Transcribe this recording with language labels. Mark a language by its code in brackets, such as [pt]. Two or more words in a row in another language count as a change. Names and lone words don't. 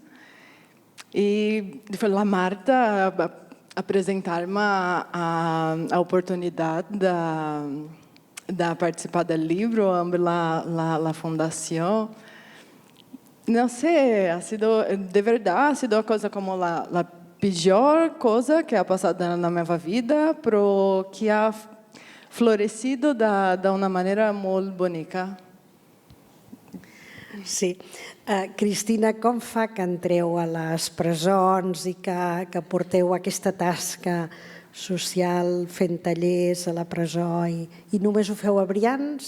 [pt] E foi a Marta apresentar-me a oportunidade de participar do livro, a fundação. Não sei, de verdade, [es] ha sido [pt] a coisa como a pior coisa que ha passado na minha vida, pero que ha florescido de uma maneira [ca] molt bonica. Sí. Cristina, com fa que entreu a les presons i que porteu aquesta tasca social fent tallers a la presó i només ho feu a Brians?